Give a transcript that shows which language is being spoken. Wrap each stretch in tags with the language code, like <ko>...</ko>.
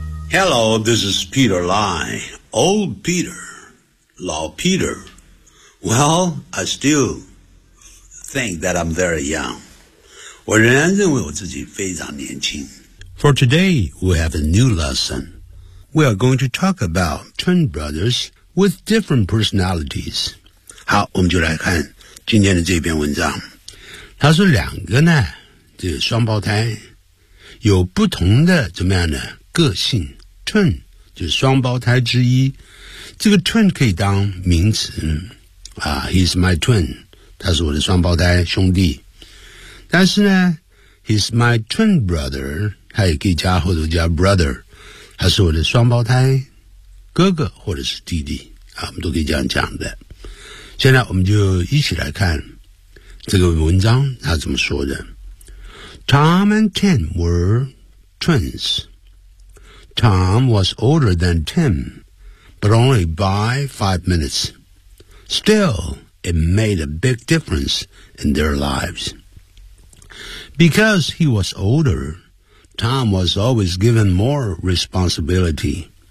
<en>Hello, this is Peter Lai, old Peter, 老 Peter. Well, I still think that I'm very young.</en> <zh>我仍然认为我自己非常年轻。</zh> <en>For today, we have a new lesson. We are going to talk about twin brothers with different personalities.</en> <zh>好，我们就来看今天的这篇文章。他说两个呢，这个双胞胎有不同的怎么样的个性。 Twin 就是双胞胎之一。这个 twin 可以当名词啊 ，</zh> <en>He's my twin，</en> <zh>他是我的双胞胎兄弟。但是呢 ，</zh> <en>He's my twin brother，</en> <zh>他也可以加或者加 brother。他是我的双胞胎哥哥或者是弟弟啊，我们都可以这样讲的。现在我们就一起来看这个文章他怎么说的。</zh> <en>Tom and Tim were twins. Tom was older than Tim, but only by 5 minutes. Still, it made a big difference in their lives. Because he was older,Tom was always given more responsibility.</en>